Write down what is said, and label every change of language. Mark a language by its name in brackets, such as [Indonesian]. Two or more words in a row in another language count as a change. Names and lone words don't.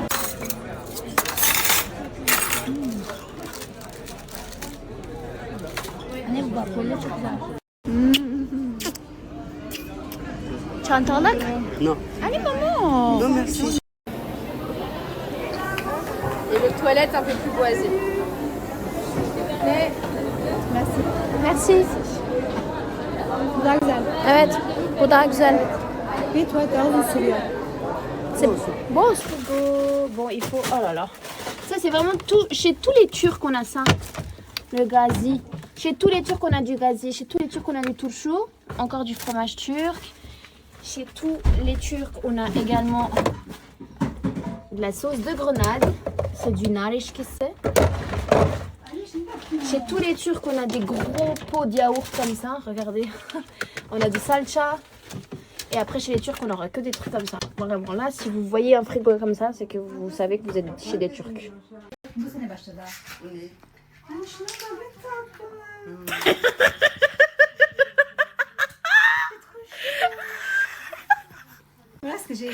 [French] Tu entends là? Non. Allez maman! Non, merci. Et les toilettes un peu plus boisées. Merci. Merci. [Turkish] Evet. Bu daha güzel. [French] Et toi, t'as envie de celui-là. C'est bon. Bon, il faut... Oh là là. Ça, c'est vraiment tout... Chez tous les Turcs, on a ça. Le gazi. Chez tous les Turcs, on a du gazi. Chez tous les Turcs, on a du turşu. Encore du fromage turc. Chez tous les Turcs, on a également de la sauce de grenade. C'est du [Turkish] nar ilişkisi. [French] Chez tous les Turcs, on a des gros pots de yaourt comme ça. Regardez. On a du salça. Et après, chez les Turcs, on n'aura que des trucs comme ça. Vraiment, là, si vous voyez un frigo comme ça, c'est que vous savez que vous êtes chez des Turcs. Voilà ce que j'ai.